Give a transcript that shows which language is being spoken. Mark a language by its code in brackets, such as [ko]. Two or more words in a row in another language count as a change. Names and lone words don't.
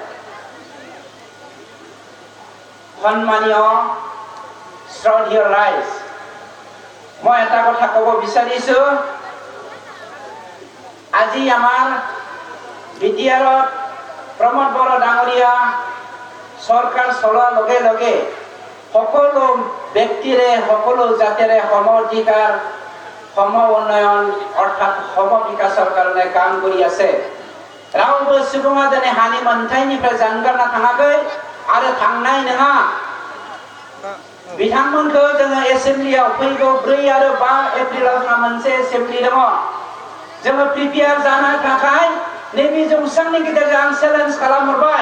[as] সন্মানীয় শ্ৰদ্ধেয় ৰাইজ, মই এটা কথা ক'ব বিচাৰিছো, আজি আমাৰ বিটিআৰত প্ৰমোদ বড়ো ডাঙৰীয়া চৰকাৰ চলোৱাৰ লগে লগে সকলো ব্যক্তিৰে সকলো জাতিৰে সম অধিকাৰ সম উন্নয়ন অৰ্থাৎ সম বিকাশৰ কাৰণে কাম কৰি আছে। [brx] रावबो सुबुङा दिनै हानि मोनथायनिफ्राय जानगारना थाङाखै आरो थांनाय नङा। बिथांमोनखौ जोङो एसेम्ब्लियाव फैगौ 4 आरो 5 एप्रिलाव जोंहा मोनसे एसेम्ब्लि दङ। जोङो प्रिपेयार जानो थाखाय नैबे जौसांनि गेजेरजों आं चेलेन्ज खालामहरबाय।